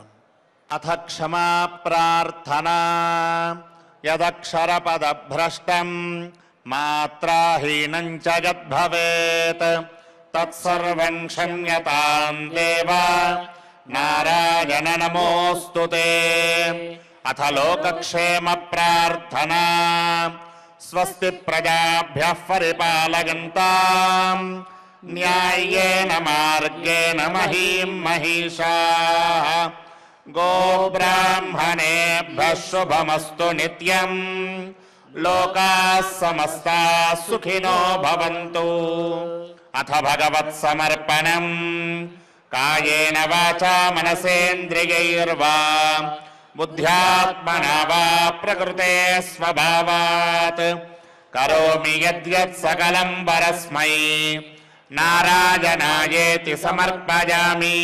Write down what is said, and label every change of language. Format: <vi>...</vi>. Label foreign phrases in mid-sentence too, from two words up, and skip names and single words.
<sa>అథ క్షమా ప్రార్థనా యదక్షరపదభ్రష్టం మాత్రాహీనం చ యద్భవేత్ తత్సర్వం క్షమ్యతాం దేవ నారాయణ నమోస్తుతే. అథ లోకక్షేమ ప్రార్థనా. స్వస్తి ప్రజాభ్యః పరిపాలయంతాం న్యాయేన మార్గేణ మహీం మహిషాః. గోబ్రాహ్మణేభ్యః శుభమస్తు నిత్యం. లోకాః సమస్తాః సుఖినో భవంతు. అథ భగవత్సమర్పణం. కాయేన వాచా మనసేంద్రియైర్వా బుద్ధ్యాత్మనా వా ప్రకృతే స్వభావాత్ కరోమి యద్యత్ సకలం పరస్మై నారాయణాయేతి సమర్పయామి.</sa>